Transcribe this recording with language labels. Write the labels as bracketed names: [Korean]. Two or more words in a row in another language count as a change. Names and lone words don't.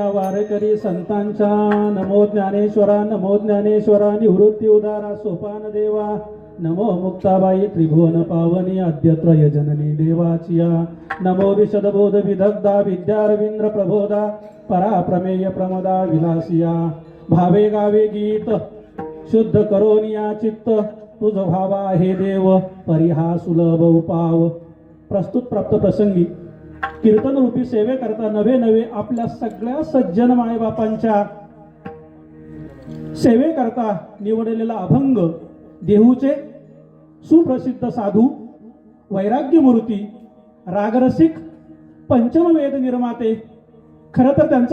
[Marathi] वारकरी संतांच्या नमो ज्ञानेश्वरा निवृत्ती उदारा सोपान देवा नमो मुक्ताबाई त्रिभुवन पावनी अद्यत्रय जननी देवाचिया नमो विशदबोध विदग्धा विद्यारविंद्र प्रबोधा पराप्रमेय प्रमदा विलासिया भावे गावे गीत शुद्ध करोनिया चित्त तुझ भावा हे देव परिहा सुलभ उपाव प्रस्तुत प्राप्त प्रसंगी कीर्तन रूपी सेवे करता नवे नवे आपल्या सगळ्या सज्जन मायबापांच्या सेवे करता निवडलेला अभंग देहूचे सुप्रसिद्ध साधू वैराग्य मूर्ती रागरसिक पंचमवेद निर्माते खरं तर त्यांचं